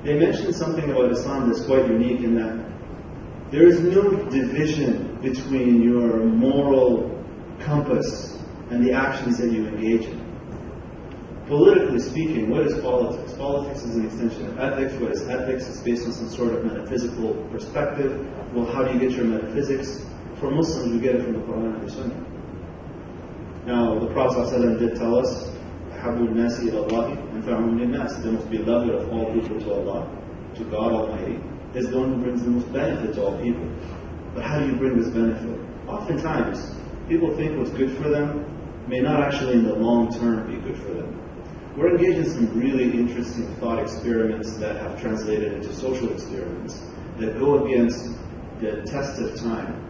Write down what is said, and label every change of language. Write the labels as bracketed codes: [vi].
[en] They mentioned something about Islam that's quite unique in that there is no division between your moral compass and the actions that you engage in. Politically speaking, what is politics? Politics is an extension of ethics. What is ethics? It's based on some sort of metaphysical perspective. Well, how do you get your metaphysics? For Muslims, we get it from the Quran and the Sunnah. Now, the Prophet ﷺ did tell us, [ar] أَحَبُّ النَّاسِ إِلَى اللَّهِ أَنْفَعُهُمْ لِلنَّاسِ. [en] The most beloved of all people to Allah, to God Almighty, is the one who brings the most benefit to all people. But how do you bring this benefit? Oftentimes, people think what's good for them may not actually in the long term be good for them. We're engaged in some really interesting thought experiments that have translated into social experiments that go against the test of time.